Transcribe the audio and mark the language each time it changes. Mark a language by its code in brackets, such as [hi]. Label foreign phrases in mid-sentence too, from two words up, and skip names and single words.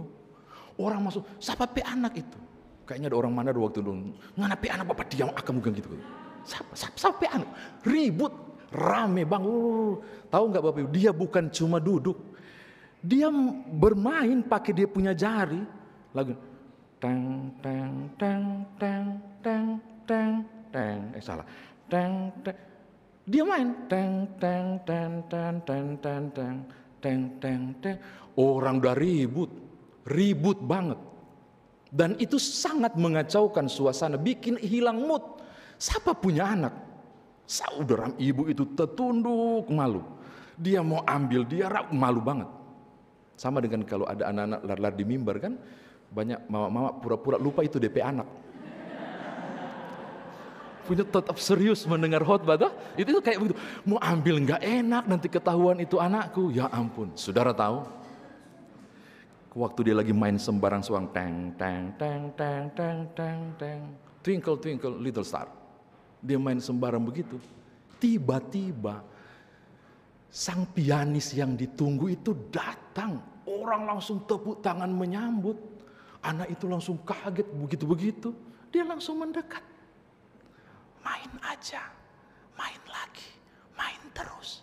[id] Orang masuk, siapa pe anak itu? Kayaknya ada orang mana ada waktu dulu. [xmm] Ngana pe anak bapak diam akan bukan gitu. [id] Siapa pe anak? Ribut, rame bang. Tahu nggak Bapak Ibu? Dia bukan cuma duduk. Dia bermain pakai dia punya jari. Lagu tang tang tang tang tang tang tang. Salah. Tang tang. Dia main tang tang tang tang tang tang tang tang tang tang. Orang udah ribut banget. Dan itu sangat mengacaukan suasana, bikin hilang mood. Siapa punya anak? Saudara ibu itu tertunduk malu. Dia mau ambil, dia malu banget. Sama dengan kalau ada anak-anak lari-lari di mimbar kan, banyak mama-mama pura-pura lupa itu DP anak. Punya tetap serius mendengar khotbah, itu kayak begitu. Mau ambil nggak enak, nanti ketahuan itu anakku. Ya ampun, saudara tahu? Waktu dia lagi main sembarang suang, teng teng teng teng teng teng teng, [en] twinkle twinkle little star. [id] Dia main sembarang begitu. Tiba-tiba sang pianis yang ditunggu itu datang. Orang langsung tepuk tangan menyambut. Anak itu langsung kaget begitu-begitu. Dia langsung mendekat. Main aja, main lagi, main terus.